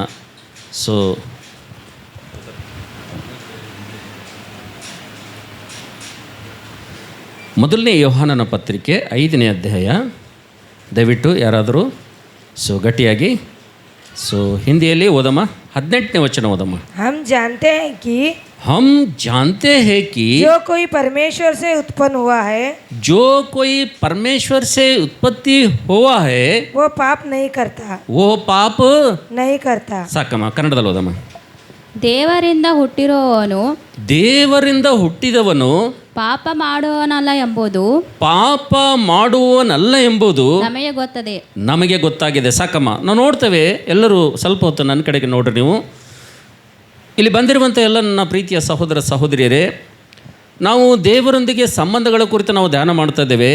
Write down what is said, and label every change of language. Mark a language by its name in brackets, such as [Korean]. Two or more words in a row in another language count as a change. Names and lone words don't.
[Kannada] ಸೊ ಮೊದಲನೇ ಯೋಹಾನನ ಪತ್ರಿಕೆ 5ನೇ ಅಧ್ಯಾಯ, ದಯವಿಟ್ಟು ಯಾರಾದರೂ ಗಟ್ಟಿಯಾಗಿ ಹಿಂದಿಯಲ್ಲಿ ಓದಮ್ಮ. 18ನೇ ವಚನ ಓದಮ್ಮ. [Hindi] हम जानते हैं कि जो कोई परमेश्वर से उत्पन्न हुआ है, जो कोई परमेश्वर से उत्पत्ति हुआ है, वो पाप नहीं करता. [Kannada] ಸಾಕಮ್ಮ, ಕನ್ನಡದಲ್ಲಿ ಓದಮ್ಮ. ದೇವರಿಂದ ಹುಟ್ಟಿದವನು ಪಾಪ ಮಾಡುವನಲ್ಲ ಎಂಬುದು ನಮಗೆ ಗೊತ್ತಾಗಿದೆ. ಸಾಕಮ್ಮ, ನಾವು ನೋಡ್ತೇವೆ. ಎಲ್ಲರೂ ಸ್ವಲ್ಪ ಹೊತ್ತು ನನ್ನ ಕಡೆಗೆ ನೋಡ್ರಿ. ನೀವು ಇಲ್ಲಿ ಬಂದಿರುವಂಥ ಎಲ್ಲ ನನ್ನ ಪ್ರೀತಿಯ ಸಹೋದರ ಸಹೋದರಿಯರೇ, ನಾವು ದೇವರೊಂದಿಗೆ ಸಂಬಂಧಗಳ ಕುರಿತು ನಾವು ಧ್ಯಾನ ಮಾಡ್ತಾ ಇದ್ದೇವೆ.